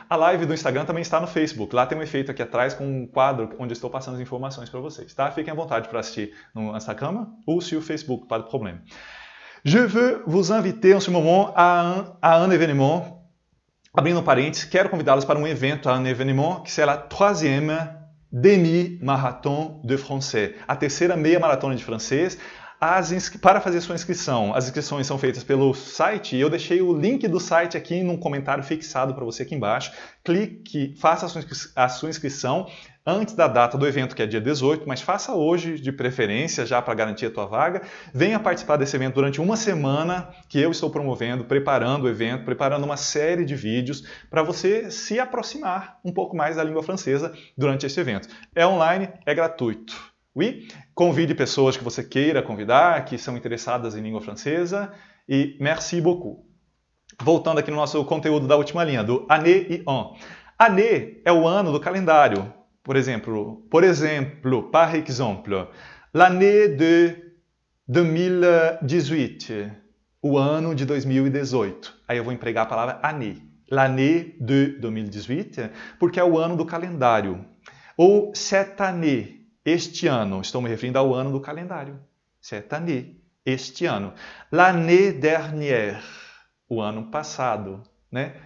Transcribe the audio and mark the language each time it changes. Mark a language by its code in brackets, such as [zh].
[pt] A live do Instagram também está no Facebook. Lá tem um efeito aqui atrás com um quadro onde eu estou passando as informações para vocês. Tá? Fiquem à vontade para assistir no Instagram ou [fr] sur Facebook, pas de problème. Je veux vous inviter en ce moment à un événement. [pt] Abrindo um parênteses, quero convidá-los para um evento, [fr] un événement, [pt] que será a [fr] 3e demi-marathon de français. [pt] A terceira meia maratona de francês. Para fazer sua inscrição, as inscrições são feitas pelo site. Eu deixei o link do site aqui num comentário fixado para você aqui embaixo. Clique, faça a sua inscrição antes da data do evento, que é dia 18, mas faça hoje, de preferência, já para garantir a tua vaga. Venha participar desse evento durante uma semana que eu estou promovendo, preparando o evento, preparando uma série de vídeos para você se aproximar um pouco mais da língua francesa durante esse evento. É online, é gratuito. Oui? Convide pessoas que você queira convidar, que são interessadas em língua francesa. E [fr] merci beaucoup. [pt] Voltando aqui no nosso conteúdo da última linha, do année e an. Année é o ano do calendário. Por exemplo, [fr] par exemple, l'année de 2018. [pt] O ano de 2018. Aí eu vou empregar a palavra année. [fr] L'année de 2018, [pt] porque é o ano do calendário. Ou cette année. Este ano, estou me referindo ao ano do calendário. [fr] Cette année. [pt] este ano. [fr] L'année dernière, [pt] o ano passado, né?